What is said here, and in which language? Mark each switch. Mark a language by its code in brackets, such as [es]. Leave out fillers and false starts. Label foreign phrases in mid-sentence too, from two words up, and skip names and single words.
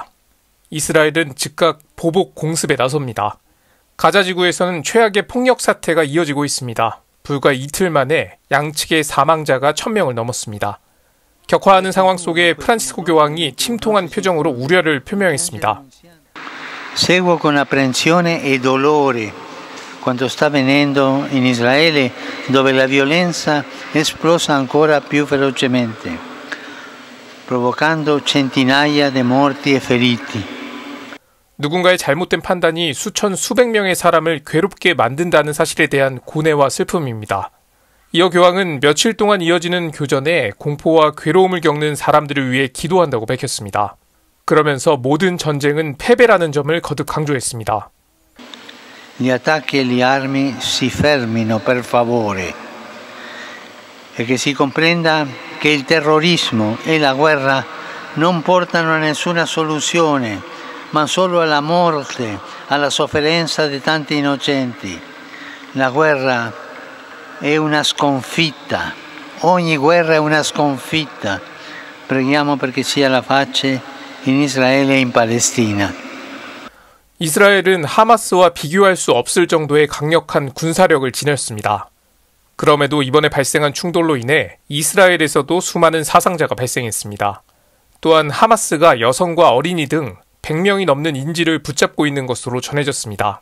[ko] 이스라엘은 즉각 보복 공습에 나섭니다. 가자 지구에서는 최악의 폭력 사태가 이어지고 있습니다. 불과 이틀 만에 양측의 사망자가 1,000명을 넘었습니다. 격화하는 상황 속에 프란치스코 교황이 침통한 표정으로 우려를 표명했습니다. [it] Seguo con apprensione e dolore quanto sta avvenendo in Israele, dove la violenza è esplosa ancora più velocemente, provocando centinaia di morti e feriti. [ko] 누군가의 잘못된 판단이 수천 수백 명의 사람을 괴롭게 만든다는 사실에 대한 고뇌와 슬픔입니다. 이어 교황은 며칠 동안 이어지는 교전에 공포와 괴로움을 겪는 사람들을 위해 기도한다고 밝혔습니다. 그러면서 모든 전쟁은 패배라는 점을 거듭 강조했습니다. [it] Gli attacchi e le armi si fermino per favore e che si comprenda che il terrorismo e la guerra non portano a nessuna soluzione, ma solo alla morte, alla sofferenza di tanti innocenti. La guerra è una sconfitta, ogni guerra è una sconfitta. Preghiamo perché sia la pace in Israele e in Palestina. [ko] 이스라엘은 하마스와 비교할 수 없을 정도의 강력한 군사력을 지녔습니다. 그럼에도 이번에 발생한 충돌로 인해 이스라엘에서도 수많은 사상자가 발생했습니다. 또한 하마스가 여성과 어린이 등 100명이 넘는 인질을 붙잡고 있는 것으로 전해졌습니다.